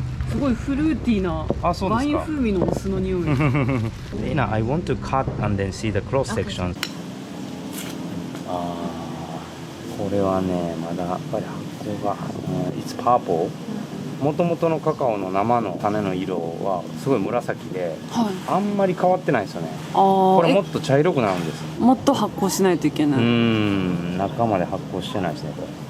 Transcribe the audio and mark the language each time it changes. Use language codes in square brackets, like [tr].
[ja] すごいフルーティーなワイン風味のお酢の匂い。 [en] I want to cut and then see the cross section. [ja] これはね、まだやっぱり発酵が、 [en] It's purple [ja] もともとのカカオの生の種の色はすごい紫で、はい、あんまり変わってないですよね。あー、これもっと茶色くなるんです。もっと発酵しないといけない。中まで発酵してないですねこれ。